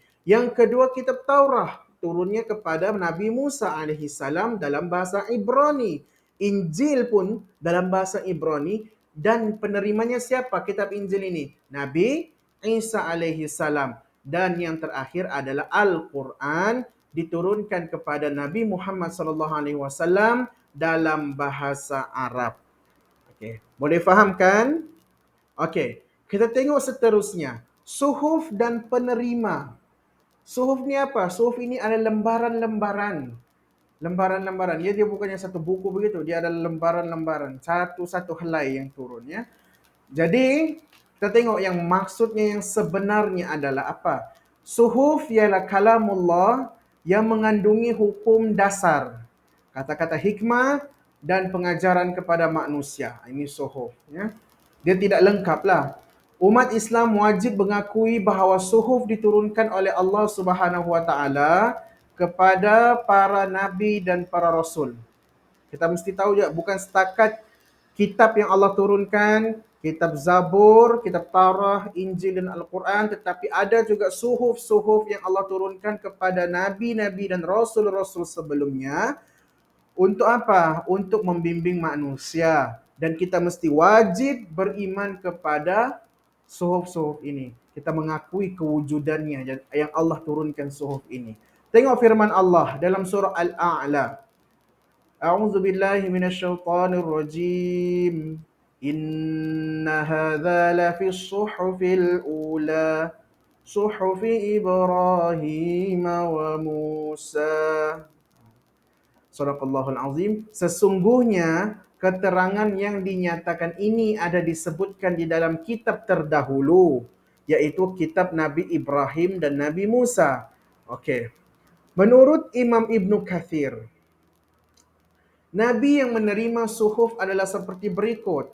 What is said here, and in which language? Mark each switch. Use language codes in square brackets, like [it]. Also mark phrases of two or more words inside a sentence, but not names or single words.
[ms] Yang kedua kitab Taurat, turunnya kepada Nabi Musa [ar] عليه السلام [ms] dalam bahasa Ibrani. Injil pun dalam bahasa Ibrani, dan penerimanya siapa kitab Injil ini? Nabi Isa [ar] عليه السلام. [ms] Dan yang terakhir adalah Al-Quran, diturunkan kepada Nabi Muhammad [ar] صلى الله عليه وسلم [ms] dalam bahasa Arab. Okey, boleh faham kan? Okey, kita tengok seterusnya. Suhuf dan penerima. Suhuf ni apa? Suhuf ini adalah lembaran-lembaran. Lembaran-lembaran. Dia bukannya satu buku begitu. Dia adalah lembaran-lembaran. Satu-satu helai yang turun ya. Jadi, kita tengok yang maksudnya yang sebenarnya adalah apa? Suhuf ialah kalamullah yang mengandungi hukum dasar, kata-kata hikmah dan pengajaran kepada manusia. Ini suhuf ya. Dia tidak lengkap lah. Umat Islam wajib mengakui bahawa suhuf diturunkan oleh Allah [ar] سبحانه وتعالى [ms] kepada para nabi dan para rasul. Kita mesti tahu juga bukan setakat kitab yang Allah turunkan, kitab Zabur, kitab Taurat, Injil dan Al-Quran, tetapi ada juga suhuf-suhuf yang Allah turunkan kepada nabi-nabi dan rasul-rasul sebelumnya. Untuk apa? Untuk membimbing manusia. Dan kita mesti wajib beriman kepada suhuf-suhuf ini. Kita mengakui kewujudannya yang Allah turunkan suhuf ini. Tengok firman Allah dalam surah Al-A'la. [ar] أعوذ بالله من الشيطان الرجيم. إن هذا لفي الصحف الأولى. صحف إبراهيم وموسى. صدق الله العظيم. [ms] Sesungguhnya keterangan yang dinyatakan ini ada disebutkan di dalam kitab terdahulu, yaitu kitab Nabi Ibrahim dan Nabi Musa. Okey. Menurut Imam Ibnu Katsir, Nabi yang menerima suhuf adalah seperti berikut.